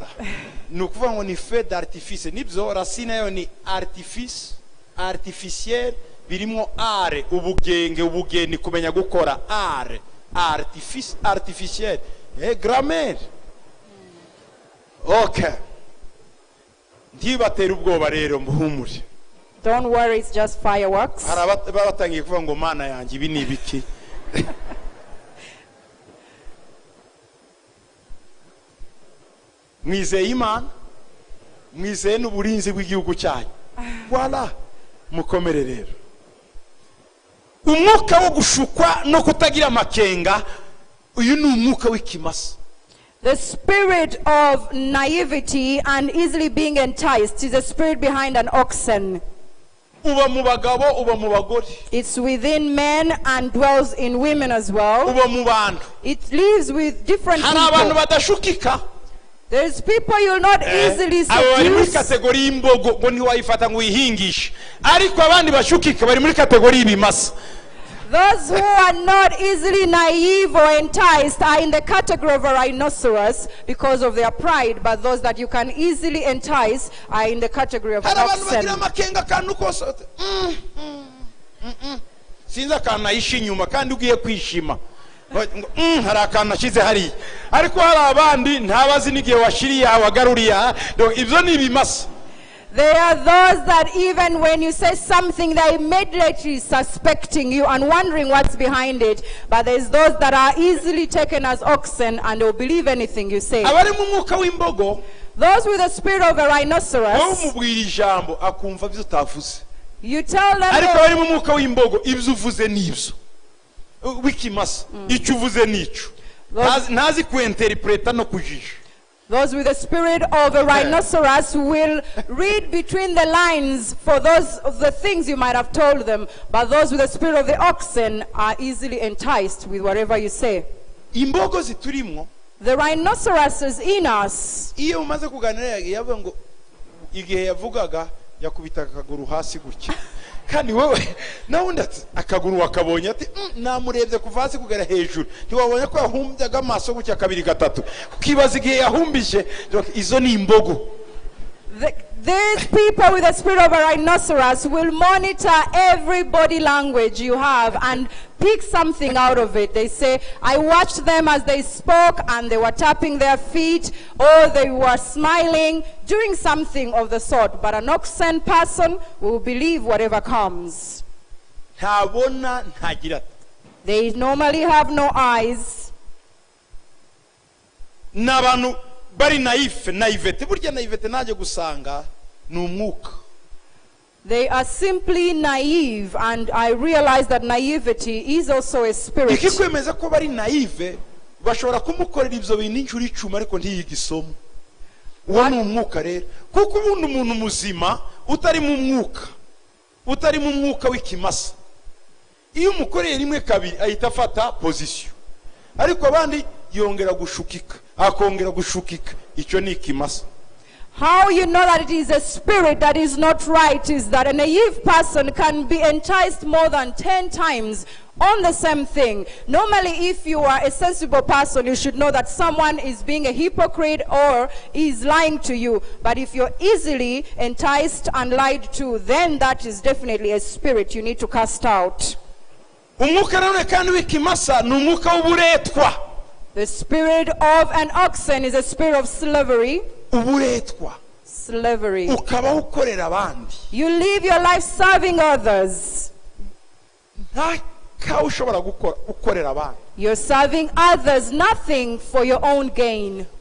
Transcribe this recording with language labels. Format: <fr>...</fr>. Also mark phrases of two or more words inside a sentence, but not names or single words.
<rw>Nukuvuga ngo ni</rw> <fr>feu d'artifice.</fr> <rw>Nibyo racine yo ni</rw> <fr>artifice, artificiel,</fr> <rw>birimo art, ubugeni kumenya gukora</rw> <fr>art, artifice, artificiel. Grammaire. Okay.</fr> <rw>Ntibatera ubwoba rero muhumure.</rw> <en>Don't worry, it's just fireworks.</en> <rw>Batangiye kuvuga ngo mana yanjye ibi ni ibiki. Mwizeye Imana, mwizeye n'uburinzi bw'igihugu cyanyu. Voilà, mukomere rero. Umwuka wo gushukwa no kutagira amakenga, uyu ni umwuka w'ikimasa.</rw> <en>The spirit of naivety and easily being enticed is the spirit behind an oxen.</en> <rw>Uba mu bagabo, uba mu bagore.</rw> <en>It's within men and dwells in women as well.</en> <rw>Uba mu bantu.</rw> <en>It lives with different</en> <rw>Hari abantu</rw> <en>people.</en> <rw>badashukika.</rw> <en>There's people you'll not easily</en> <rw>Abo bari muri</rw> <en>seduce.</en> <rw>kategori y'imbogo ngo ntiwayifata ngo uyihingishe. Ariko abandi bashukika bari muri kategori y'ibimasa.</rw> <en>Those who are not easily naive or enticed are in the category of a rhinoceros because of their pride, but those that you can easily entice are in the category of an</en> <rw>Hari abantu bagira</rw> <en>oxen.</en> <rw>amakenga kantu kose. Sinzi akantu ayisha inyuma kandi ugiye kwishima. Hari akantu ashyize hariya. Ariko hari abandi ntabazi n'igihe washiriye wagaruriye. Ibyo ni ibimasa.</rw> <en>There are those that even when you say something, they're immediately suspecting you and wondering what's behind it. But there's those that are easily taken as oxen and they'll believe anything you say.</en> <rw>Abari mu mwuka w'imbogo.</rw> <en>Those with the spirit of a rhinoceros,</en> <rw>umubwira ijambo akumva ibyo utavuze.</rw> <en>you tell them,</en> <rw>Ariko abari mu mwuka w'imbogo ibyo uvuze n'ibyo. Wikimasa icyo uvuze n'icyo. Ntazi kuinterpreta no kujisha.</rw> <en>those with the spirit of a rhinoceros will read between the lines for those of the things you might have told them, but those with the spirit of the oxen are easily enticed with whatever you say.</en> <rw>Imbogo ziturimo</rw> <en>The rhinoceros is in us.</en> <rw>iyo umaze kuganira yavuga ngo igihe yavugaga yakubitaga akaguru hasi gutya kandi wowe nawe ndati akaguru wakabonye ati namurebye kuva hasi kugera hejuru ntiwabonye ko yahumbyaga amaso gutya kabiri gatatu ukibaza igihe yahumbije izo ni imbogo.</rw> <en>These people with the spirit of a rhinoceros will monitor every body language you have and pick something out of it. They say, I watched them as they spoke and they were tapping their feet or they were smiling, doing something of the sort. But an oxen person will believe whatever comes. They normally have no eyes.</en> <rw>Bari naivete burya naivete naje gusanga ni umwuka.</rw> <en>They are simply naive, and I realize that naivety is also a spirit.</en> <rw>Ikikwemeza ko bari naive bashobora kumukorera ibyo bintu inshuro 10 ariko ntiyigisomo. Uwo ni umwuka rero kuko umuntu muzima utari mu mwuka w'ikimasa iyo umukoreye rimwe kabiri ahita afata position ariko abandi yongera gushukika akongera gushukika. Icyo ni ikimasa.</rw> <en>How you know that it is a spirit that is not right is that a naive person can be enticed more than 10 times on the same thing. Normally, if you are a sensible person, you should know that someone is being a hypocrite or is lying to you. But if you're easily enticed and lied to, then that is definitely a spirit you need to cast out.</en> <rw>Umwuka rero kandi w'ikimasa ni umwuka w'uburetwa.</rw> <en>The spirit of an oxen is a spirit of slavery. Slavery. You live your life serving others. You're serving others, nothing for your own gain.</en>